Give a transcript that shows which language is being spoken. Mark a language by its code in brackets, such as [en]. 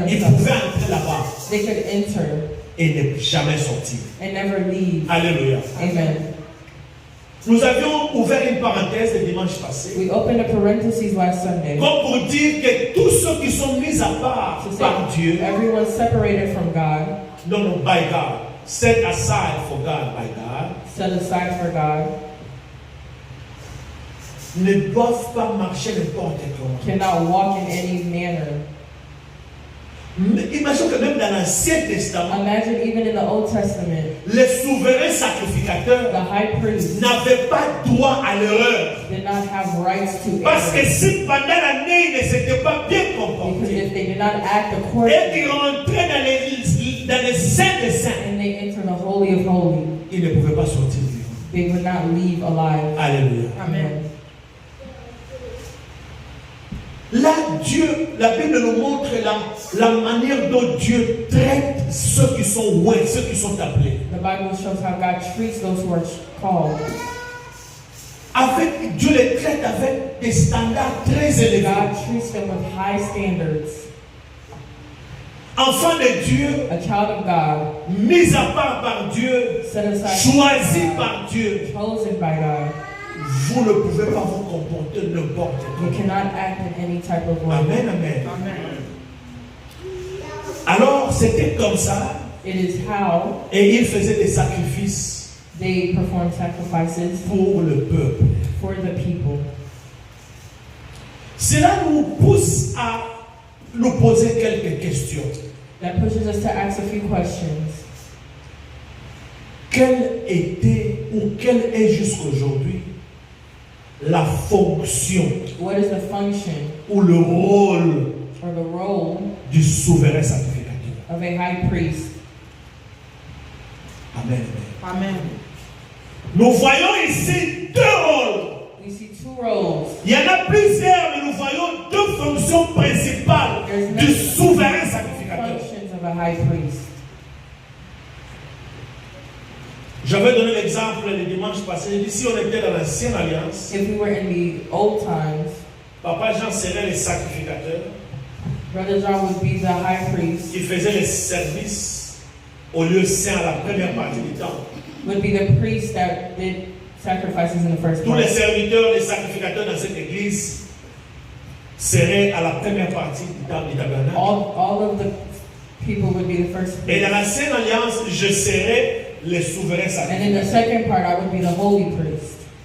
[fr] ils [en] themselves, [fr] pouvaient entrer là-bas [en] they could enter [fr] et ne jamais sortir. [en] and never leave. Alléluia. Amen. [fr] Nous avions ouvert une parenthèse le dimanche passé, [en] We opened a parenthesis last Sunday [fr] comme pour dire que tous ceux qui sont mis à part [en] to [fr] par Dieu, [en] say everyone separated from God, non, by God, set aside for God, by God, set aside for God, [fr] ne doivent pas marcher n'importe comment. [en] cannot walk in any manner. [fr] Imagine que même dans l'Ancien Testament, [en] Imagine even in the Old Testament, [fr] les souverains sacrificateurs [en] the high priest [fr] n'avaient pas droit à l'erreur. [en] did not have rights to [fr] Parce que [en] error. [fr] si pendant l'année, ils ne s'étaient pas bien [en] Because [fr] comportés, [en] if they did not act [fr] et [en] accordingly [fr] qu'ils rentraient dans les saints des saints, [en] and they enter the Holy of Holies, [fr] ils ne pouvaient pas sortir vivants. [en] they would not leave alive. Alléluia. Amen. [fr] Là, Dieu, la Bible nous montre la manière dont Dieu traite ceux qui sont oués, ceux qui sont appelés. [en] The Bible shows how God treats those who are called. [fr] Dieu les traite avec des standards très élevés. [en] God treats them with high standards. [fr] Enfant de Dieu, [en] A child of God, [fr] mis à part par Dieu, [en] set aside [fr] choisi [en] by God, [fr] par Dieu, [en] chosen by God. [fr] vous ne pouvez pas vous comporter n'importe [en] You [fr] comment. [en] cannot act in any type of way. Amen, amen. [fr] Alors, c'était comme ça, [en] It is how [fr] et il faisait des sacrifices [en] they perform sacrifices [fr] pour le peuple. [en] for the people. [fr] Cela nous pousse à nous poser quelques questions. [en] That pushes us to ask a few questions. [fr] Quelle était ou quelle est jusqu'aujourd'hui la fonction [en] What is the function [fr] ou le rôle [en] or the role [fr] du souverain sacrificateur? [en] of a high priest? Amen. Amen. [fr] Nous voyons ici deux rôles. [en] We see two roles. [fr] Il y en a plusieurs, mais nous voyons deux fonctions principales du souverain sacrificateur. [en] Functions of a high priest. [fr] J'avais donné l'exemple le dimanche passé. J'ai dit, si on était dans l'ancienne alliance, [en] If we were in the old times, [fr] Papa Jean serait le sacrificateur [en] Brother John would be the high priest, [fr] qui faisait les services au lieu saint à la première partie du temps. [en] would be the priest that did sacrifices in the first [fr] Tous les [en] place. [fr] serviteurs, les sacrificateurs dans cette église seraient à la première partie du temps du tabernacle. [en] All of the people would be the first [fr] Et dans [en] priest. [fr] l'ancienne alliance, je serais le souverain [en] And in the [fr] sacrificateur. [en] second part, I would be the holy priest.